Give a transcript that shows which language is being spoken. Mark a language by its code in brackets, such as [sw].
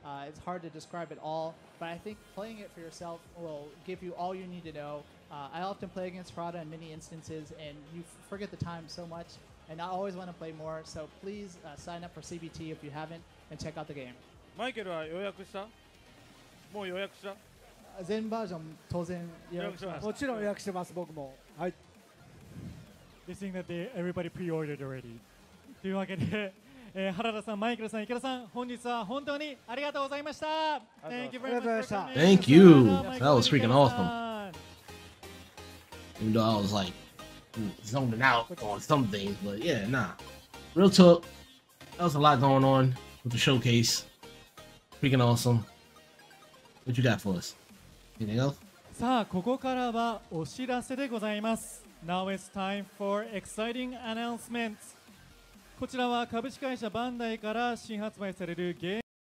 [en] It's hard to describe it all, but I think playing it for yourself will give you all you need to know. I often play against Prada in many instances, and you forget the time so much, and I always want to play more, so please sign up for CBT if you haven't, and check out the game. [ja] マイケルは予約した？もう予約した？全バージョン当然予約しました。もちろん予約してます僕も。はい。 [en] They think that everybody pre-ordered already. [ja] というわけで、原田さん、マイケルさん、池田さん、本日は本当にありがとうございました。 [en] Thank you very much for coming. Thank you. That was freaking awesome. Even though I was like zoning out on some things, but yeah, nah. Real talk. That was a lot going on with the showcase. Freaking awesome. What you got for us? Anything else? [ja] さあ、ここからはお知らせでございます。 [en] Now it's time for exciting announcements. [ja] こちらは株式会社バンダイから新発売されるゲーム